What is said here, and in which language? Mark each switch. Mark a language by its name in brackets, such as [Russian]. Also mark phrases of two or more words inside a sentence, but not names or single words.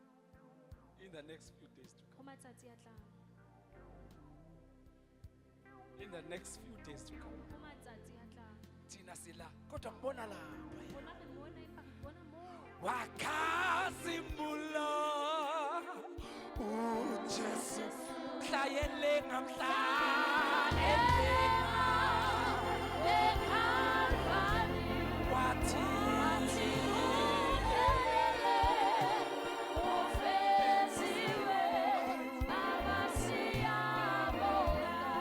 [English] In the next few days to come. in the next few days to come. [Southern Sotho] Ka matsatsi a tlang. [Zulu] Thina sila kodwa ngibona lapha [Southern Sotho] Rona re mona empa re bona moo. [Zulu] wakazimula uJesu mhlayele ngamhlayele eKalvari wathi ufeziwe Baba siyabonga.